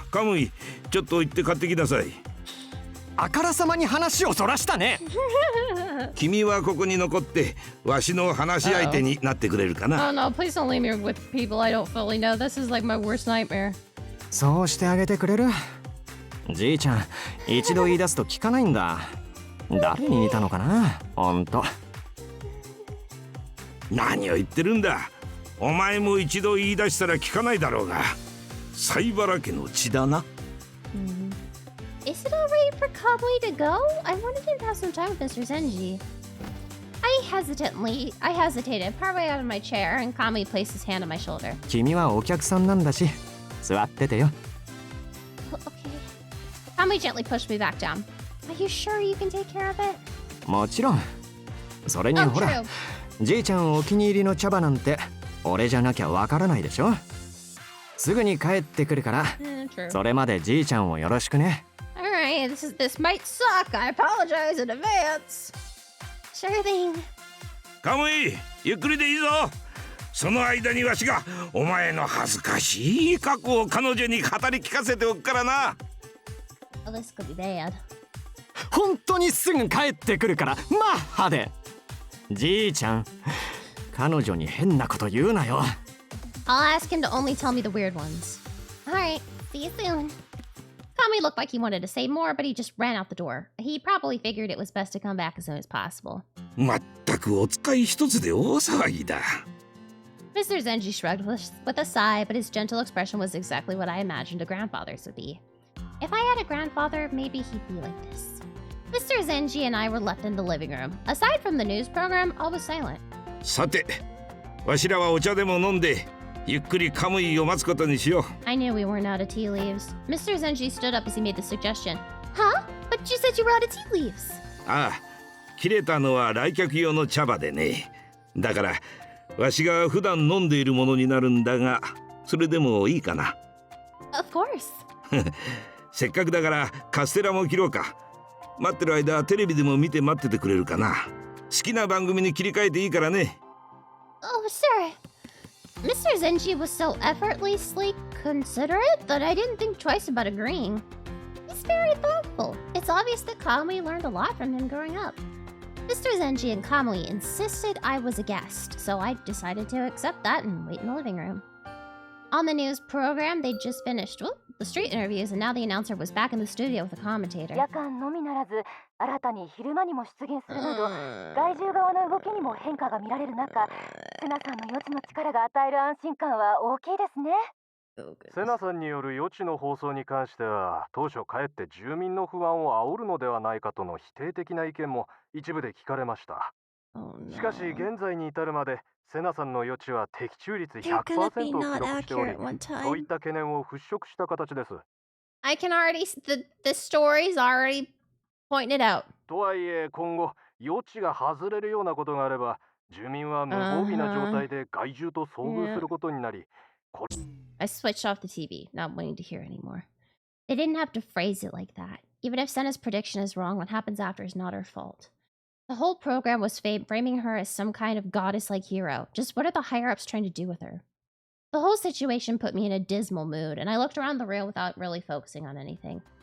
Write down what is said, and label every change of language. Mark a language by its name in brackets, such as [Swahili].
[Japanese] カムイ、ちょっと行って買ってきなさい。あからさまに話をそらしたね。君はここに残ってわしの話し相手になってくれるかな。 [English] Oh no, please don't leave me with people I don't fully know. This is like my worst nightmare. [Japanese] そうしてあげてくれる？じいちゃん一度言い出すと聞かないんだ。誰に似たのかな、ほんと。何を言ってるんだ。お前も一度言い出したら聞かないだろうが。西原家の血だな。 [English] Is it alright for Kamui to go? I wanted him to have some time with Mr. Zenji. I hesitated, partway out of my chair, and Kamui placed his hand on my shoulder. [Japanese] 君はお客さんなんだし座っててよ。 [English] Okay. Kamui gently pushed me back down. Are you sure you can take care of it? [Japanese] もちろん。それに [English] Oh, [Japanese] ほら [English] true. [Japanese] じいちゃんお気に入りの茶葉なんて俺じゃなきゃわからないでしょ。すぐに帰ってくるから、 [English] True. [Japanese] それまでじいちゃんをよろしくね。 [English] Alright, this might suck. I apologize in advance. Sure thing. [Japanese] カムイ、ゆっくりでいいぞ。その間にわしがお前の恥ずかしい過去を彼女に語り聞かせておくからな。 [English] Oh, this could be bad. [Japanese] 本当にすぐ帰ってくるからマッハで。じいちゃん、彼女に変なこと言うなよ。 [English] I'll ask him to only tell me the weird ones. Alright, see you soon. Kamui looked like he wanted to say more, but he just ran out the door. He probably figured it was best to come back as soon as possible. [Japanese] まったくお使い一つで大騒ぎだ。 [English] Mr. Zenji shrugged with a sigh, but his gentle expression was exactly what I imagined a grandfather's would be. If I had a grandfather, maybe he'd be like this. Mr. Zenji and I were left in the living room. Aside from the news program, all was silent. [Japanese] さて、わしらはお茶でも飲んで、ゆっくりカムイを待つことにしよう。 [English] I knew we weren't out of tea leaves. Mr. Zenji stood up as he made the suggestion. Huh? But you said you were out of tea leaves. [Japanese] ああ、切れたのは来客用の茶葉でね。だから、わしが普段飲んでいるものになるんだが、それでもいいかな。 [English] Of course. [Japanese] せっかくだからカステラも切ろうか。待ってる間テレビでも見て待っててくれるかな。好きな番組に切り替えていいからね。 [English] Oh, sir. Mr. Zenji was so effortlessly considerate that I didn't think twice about agreeing. He's very thoughtful. It's obvious that Kamui learned a lot from him growing up. Mr. Zenji and Kamui insisted I was a guest, so I decided to accept that and wait in the living room. On the news program, they'd just finished the street interviews, and now the announcer was back in the studio with a commentator. [Japanese] 夜間のみならず新たに昼間にも出現するなど害獣側の動きにも変化が見られる中、セナさんの予知の力が与える安心感は大きいですね。セナさんによる予知の放送に関しては当初かえって住民の不安を煽るのではないかとの否定的な意見も一部で聞かれました。しかし現在に至るまでセナさんの予知は的中率 100% を記録しており、そういった懸念を払拭した形です。 [English] I can already the story's already pointed out. [Japanese] とはいえ今後予知が外れるようなことがあれば住民は無防備な状態で害獣と遭遇することになり、 [English] I switched off the TV, not wanting to hear anymore. They didn't have to phrase it like that. Even if Senna's prediction is wrong, what happens after is not her fault. The whole program was framing her as some kind of goddess-like hero. Just what are the higher-ups trying to do with her? The whole situation put me in a dismal mood, and I looked around the room without really focusing on anything.